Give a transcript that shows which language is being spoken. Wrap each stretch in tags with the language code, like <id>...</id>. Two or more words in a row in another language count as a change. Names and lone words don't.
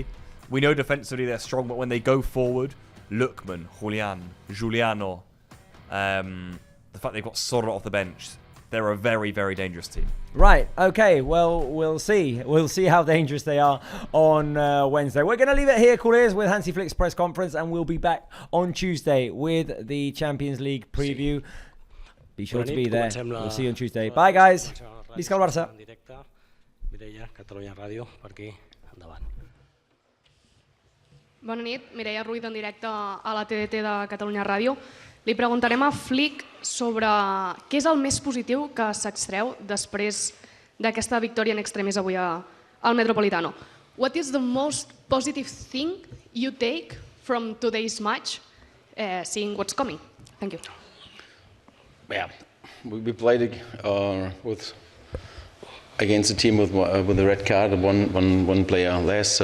<en>We know defensively they're strong, but when they go forward, Lookman, Juliano, the fact they've got Sorra off the bench, they're a very, very dangerous team. Right, okay, well, we'll see. We'll see how dangerous they are on Wednesday. We're going to leave it here, cool ears, with Hansi Flick's press conference, and we'll be back on Tuesday with the Champions League preview. Be sure to be there. We'll see you on Tuesday. Bye, guys.</en> <ca>Visca el Barça. Mireia, Catalunya Ràdio, per aquí, endavant. Bona nit, Mireia Ruiz en directe a la TDT de Catalunya Ràdio. Li preguntarem a Flick sobre què és el més positiu que s'extreu després d'aquesta victòria en extremis avui al Metropolitano.</ca> <en>What is the most positive thing you take from today's match, seeing what's coming? Thank you. Yeah, we played against a team with a red card, one player less.</en>